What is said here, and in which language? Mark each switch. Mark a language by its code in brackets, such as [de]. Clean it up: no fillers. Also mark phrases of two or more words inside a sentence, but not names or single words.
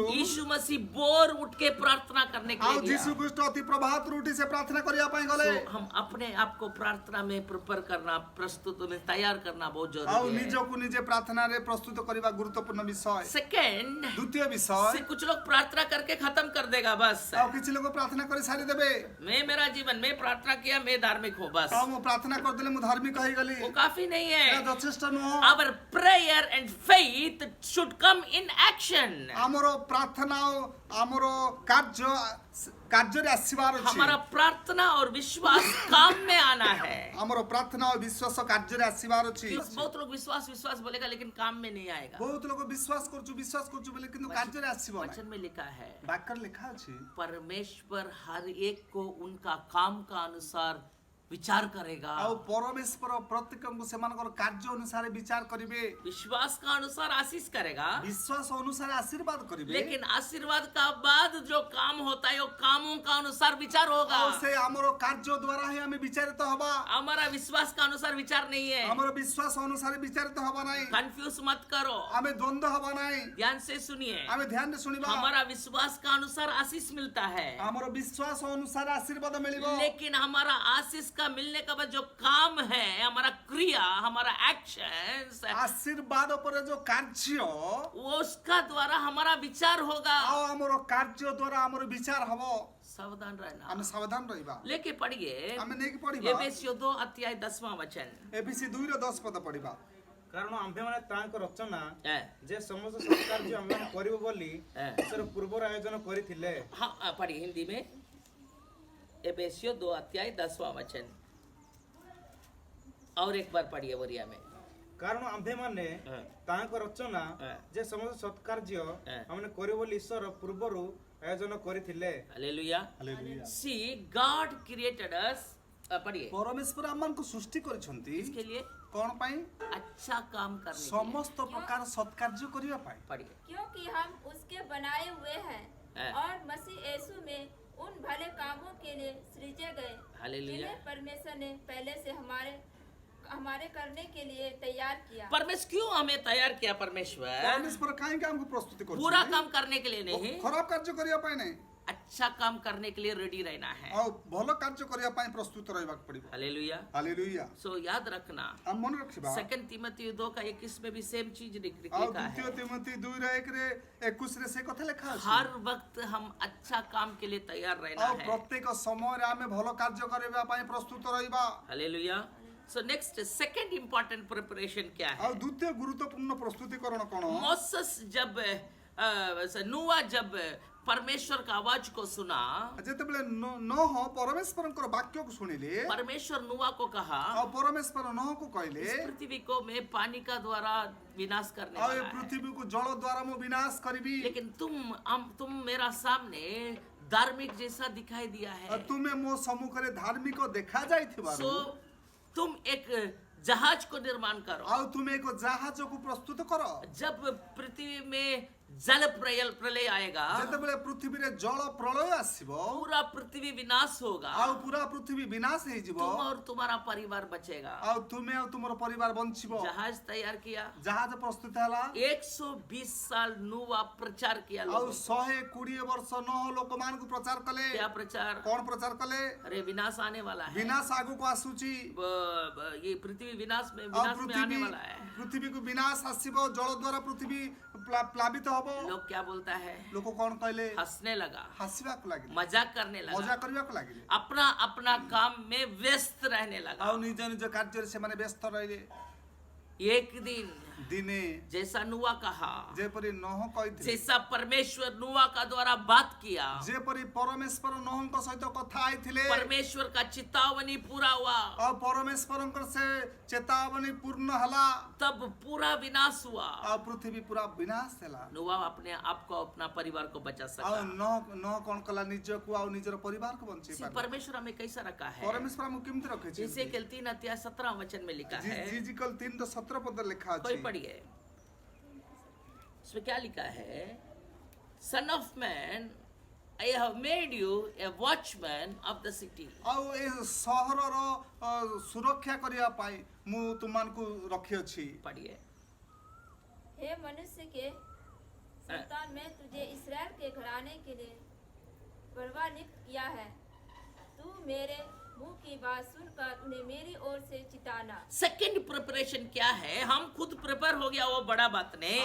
[hi] यीशु मसीह बोर उठ के प्रार्थना करने के [or] ଆଉ [hi] लिए [or] ଯୀଶୁ [hi] गया। [or] ଖ୍ରୀଷ୍ଟ ଅତି ପ୍ରଭାତରୁ ଉଠି ସେ ପ୍ରାର୍ଥନା କରିବା ପାଇଁ ଗଲେ। [hi] तो हम अपने आप को प्रार्थना में प्रिपेयर करना, प्रस्तुत में तैयार करना बहुत [or] ଆଉ [hi] जरूरी है। [or] ନିଜକୁ ନିଜେ ପ୍ରାର୍ଥନାରେ ପ୍ରସ୍ତୁତ କରିବା ଗୁରୁତ୍ୱପୂର୍ଣ୍ଣ ବିଷୟ। [hi] सेकंड, [or] ଦ୍ୱିତୀୟ ବିଷୟ [hi] कुछ लोग प्रार्थना करके खत्म कर देगा बस। [or] ଆଉ କିଛି ଲୋକ ପ୍ରାର୍ଥନା କରି ସାରିଦେବେ। [hi] मैं मेरा जीवन में प्रार्थना किया, मैं धार्मिक हूँ बस। [or] ଆଉ ମୁଁ ପ୍ରାର୍ଥନା କରିଦେଲେ ମୁଁ ଧାର୍ମିକ ହେଇଗଲି। [hi] वो काफी नहीं [or] ଏହା [hi] है। [or] ଯଥେଷ୍ଟ ନୁହଁ। [en] Our prayer and faith should come in action. [or] ଆମର ପ୍ରାର୍ଥନା ଆଉ ଆମର କାର୍ଯ୍ୟରେ ଆସିବାର ଅଛି। [hi] हमारा प्रार्थना और विश्वास काम में आना है। [or] ଆମର ପ୍ରାର୍ଥନା ଆଉ ବିଶ୍ୱାସ କାର୍ଯ୍ୟରେ ଆସିବାର ଅଛି। [hi] बहुत लोग विश्वास बोलेगा लेकिन काम में नहीं आएगा। [or] ବହୁତ ଲୋକ ବିଶ୍ୱାସ କରୁଛୁ ବୋଲି କିନ୍ତୁ କାର୍ଯ୍ୟରେ ଆସିବ ନାହିଁ। [hi] वचन में लिखा है, [or] ବାକ୍ୟରେ ଲେଖା ଅଛି [hi] परमेश्वर हर एक को उनका काम का अनुसार विचार करेगा। [or] ଆଉ ପରମେଶ୍ୱର ପ୍ରତ୍ୟେକଙ୍କୁ ସେମାନଙ୍କର କାର୍ଯ୍ୟ ଅନୁସାରେ ବିଚାର କରିବେ। [hi] विश्वास का अनुसार आशीष करेगा, [or] ବିଶ୍ୱାସ ଅନୁସାରେ ଆଶୀର୍ବାଦ କରିବେ। [hi] लेकिन आशीर्वाद का बाद जो काम होता है वो कामों का अनुसार विचार होगा। [or] ଆଉ ସେ ଆମର କାର୍ଯ୍ୟ ଦ୍ୱାରା ହିଁ ଆମେ ବିଚାରିତ ହବା। [hi] हमारा विश्वास का अनुसार विचार नहीं है। [or] ଆମର ବିଶ୍ୱାସ ଅନୁସାରେ ବିଚାରିତ ହବା ନାହିଁ। [hi] कंफ्यूज मत करो, [or] ଆମେ ଦ୍ୱନ୍ଦ୍ୱ ହବା ନାହିଁ। [hi] ध्यान से सुनिए। [or] ଆମେ ଧ୍ୟାନରେ ଶୁଣିବା। [hi] हमारा विश्वास का अनुसार आशीष मिलता है, [or] ଆମର ବିଶ୍ୱାସ ଅନୁସାରେ ଆଶୀର୍ବାଦ ମିଳିବ। [hi] लेकिन हमारा आशीष का मिलने का बाद जो काम है, हमारा क्रिया, हमारा एक्शंस, [or] आशीर्वाद ପରେ ଯୋଉ କାର୍ଯ୍ୟ [hi] वो उसका द्वारा हमारा विचार होगा। [or] ଆଉ ଆମର କାର୍ଯ୍ୟ ଦ୍ୱାରା ଆମର ବିଚାର ହବ। [hi] सावधान रहना। [or] ଆମେ ସାବଧାନ ରହିବା। [hi] लेके पढ़िए [or] ଆମେ ନେଇକି ପଢିବା। [hi] एफेसियों 2 अध्याय 10वां वचन। [or] एफिसी 2 ର 10 ପଦ ପଢିବା। କାରଣ ଆମ୍ଭେମାନେ ତାଙ୍କ ରଚନା [hi] है। [or] ଯେ ସମସ୍ତ ସତ୍କାର୍ଯ୍ୟ ଆମ୍ଭେମାନେ କରିବୁ ବୋଲି ହଁ। ଈଶ୍ୱର ପୂର୍ବରୁ ଆୟୋଜନ କରିଥିଲେ। [hi] हाँ पढ़िए हिंदी में, एफेसियों 2 अध्याय 10वां वचन। और एक बार पढ़िए बोरिया में। [or] କାରଣ ଆମ୍ଭେମାନେ ହଁ। ତାଙ୍କ ରଚନା ହଁ। ଯେ ସମସ୍ତ ସତ୍କାର୍ଯ୍ୟ ହଁ। ଆମମାନେ କରିବୁ ବୋଲି ଈଶ୍ୱର ପୂର୍ବରୁ ଆୟୋଜନ କରିଥିଲେ। [hi] हालेलुया। हालेलुया। [en] See, God created us पढ़िए [or] परमेश्वर आमମାନଙ୍କୁ सृष्टि କରିଛନ୍ତି [hi] इसके लिए [or] कौन ପାଇଁ [hi] अच्छा काम करने के लिए। [or] ସମସ୍ତ प्रकार ସତ୍କାର୍ଯ୍ୟ କରିବା ପାଇଁ। [hi] पढ़िए क्योंकि हम उसके बनाए हुए हैं है। और मसीह यीशु में उन भले कामों के लिए सृजे गए हालेलुया। जिन्हें परमेश्वर ने पहले से हमारे करने के लिए तैयार किया। परमेश्वर क्यों हमें तैयार किया? परमेश्वर [or] परमेश्वर କାହିଁକି ଆମକୁ ପ୍ରସ୍ତୁତି [hi] पूरा [or] କରୁଛନ୍ତି? [hi] काम करने के लिए नहीं, [or] ଖରାପ କାର୍ଯ୍ୟ କରିବା ପାଇଁ ନାହିଁ, [hi] अच्छा काम करने के लिए रेडी रहना है। [or] ଆଉ ଭଲ କାର୍ଯ୍ୟ କରିବା ପାଇଁ ପ୍ରସ୍ତୁତ ରହିବାକୁ ପଡିବ। [hi] हालेलुया। [or] ହାଲେଲୁୟା। [hi] सो याद रखना, [or] ଆମେ ମନେ ରଖିବା। [hi] 2 तिमोथी 2:21 में भी सेम चीज [or] ଆଉ [hi] लिखा [or] ଦ୍ୱିତୀୟ [hi] है। [or] ତିମୋଥୀ 2:1 ରେ ସେ କଥା ଲେଖା ଅଛି। [hi] हर वक्त हम अच्छा काम के लिए तैयार रहना [or] ଆଉ [hi] है। [or] ପ୍ରତ୍ୟେକ ସମୟରେ ଆମେ ଭଲ କାର୍ଯ୍ୟ କରିବା ପାଇଁ ପ୍ରସ୍ତୁତ ରହିବା। [hi] हालेलुया। [en] so next second important preparation [hi] क्या [or] ଆଉ [hi] है? [or] ଦ୍ୱିତୀୟ ଗୁରୁତ୍ୱପୂର୍ଣ୍ଣ ପ୍ରସ୍ତୁତିକରଣ କଣ? [hi] मोसेस जब नूआ जब परमेश्वर का आवाज को सुना, [or] ଯେତେବେଳେ ନୋହ ପରମେଶ୍ୱରଙ୍କର ବାକ୍ୟକୁ ଶୁଣିଲେ [hi] परमेश्वर नूआ को कहा, [or] ଆଉ ପରମେଶ୍ୱର ନୋହକୁ କହିଲେ [hi] इस पृथ्वी को मैं पानी का द्वारा विनाश करने [or] ଆଉ ଏ [hi] वाला है, [or] ପୃଥିବୀକୁ ଜଳ ଦ୍ୱାରା ମୁଁ ବିନାଶ କରିବି। [hi] लेकिन तुम मेरा सामने धार्मिक जैसा दिखाई दिया [or] ଆଉ [hi] है। [or] ତୁମେ ମୋ ସମ୍ମୁଖରେ ଧାର୍ମିକ ଦେଖା ଯାଇଥିବାରୁ [hi] सो तुम एक जहाज को निर्माण करो। [or] ଆଉ ତୁମେ ଏକ ଜାହାଜକୁ ପ୍ରସ୍ତୁତ କର। [hi] जब पृथ्वी में जल प्रलय आएगा, [or] ଯେତେବେଳେ ପୃଥିବୀରେ ଜଳ ପ୍ରଳୟ ଆସିବ [hi] पूरा पृथ्वी विनाश होगा, [or] ଆଉ ପୁରା ପୃଥିବୀ ବିନାଶ ହେଇଯିବ [hi] तुम और तुम्हारा परिवार बचेगा। [or] ଆଉ ତୁମେ ଆଉ ତୁମର ପରିବାର ବଞ୍ଚିବ। [hi] जहाज तैयार किया, [or] ଜାହାଜ ପ୍ରସ୍ତୁତ ହେଲା [hi] 120 साल नूआ प्रचार किया [or] ଆଉ [hi] लोगों को। [or] 120 ବର୍ଷ ନୋହ ଲୋକମାନଙ୍କୁ ପ୍ରଚାର କଲେ। [hi] क्या प्रचार? [or] କଣ ପ୍ରଚାର କଲେ? [hi] अरे विनाश आने वाला है, [or] ବିନାଶ ଆଗକୁ ଆସୁଛି [hi] ये पृथ्वी विनाश में [or] ଆଉ [hi] आने वाला है। [or] ପୃଥିବୀକୁ ବିନାଶ ଆସିବ, ଜଳ ଦ୍ୱାରା ପୃଥିବୀ ପ୍ଲାବିତ ହବ। [hi] लोग क्या बोलता है? [or] ଲୋକ କଣ କହିଲେ? [hi] हंसने लगा, [or] ହସିବାକୁ ଲାଗିଲେ, [hi] मजाक करने [or] ମଜା [hi] लगा, [or] କରିବାକୁ ଲାଗିଲେ [hi] अपना अपना काम में व्यस्त रहने लगा। [or] ଆଉ ନିଜ ନିଜ କାର୍ଯ୍ୟରେ ସେମାନେ ବ୍ୟସ୍ତ ରହିଲେ। [hi] एक दिन [or] ଦିନେ [hi] जैसा नुआ कहा, [or] ଯେପରି ନୋହ କହିଥିଲେ, [hi] जैसा परमेश्वर नुआ का द्वारा बात किया, [or] ଯେପରି ପରମେଶ୍ୱର ନୋହଙ୍କ ସହିତ କଥା ହେଇଥିଲେ [hi] परमेश्वर का चेतावनी पूरा हुआ, [or] ଆଉ ପରମେଶ୍ୱରଙ୍କର ସେ ଚେତାବନୀ ପୂର୍ଣ୍ଣ ହେଲା [hi] तब पूरा विनाश हुआ। [or] ଆଉ ପୃଥିବୀ ପୁରା ବିନାଶ ହେଲା। [hi] नुआ अपने आप को अपना परिवार को बचा [or] ଆଉ [hi] सका। [or] ନୋହ କଣ କଲା? ନିଜକୁ ଆଉ ନିଜର ପରିବାରକୁ ବଞ୍ଚେଇ [hi] इसी [or] ପାରିଲା। [hi] परमेश्वर हमें कैसा रखा है? [or] ପରମେଶ୍ୱର ଆମକୁ କେମିତି ରଖିଛି? [hi] इसे 3:17 वचन में लिखा है। [or] ଜିଜିକଲ 3:17 ପଦରେ ଲେଖା [hi] कोई [or] ଅଛି। [hi] पढ़िए, इसमें क्या लिखा है? [en] Son of man, I have made you a watchman of the city. [or] ଆଉ ଏ ସହରର ସୁରକ୍ଷା କରିବା ପାଇଁ ମୁଁ ତୁମମାନଙ୍କୁ ରଖିଅଛି। [hi] पढ़िए, हे मनुष्य के संतान, मैं तुझे इस्राएल के घराने के लिए परवाह नियुक्त किया है। तू मेरे मुंह की बात सुनकर उन्हें मेरी ओर से चिताना। [en] second preparation [hi] क्या है? हम खुद प्रिपेयर हो गया, वो बड़ा बात नहीं।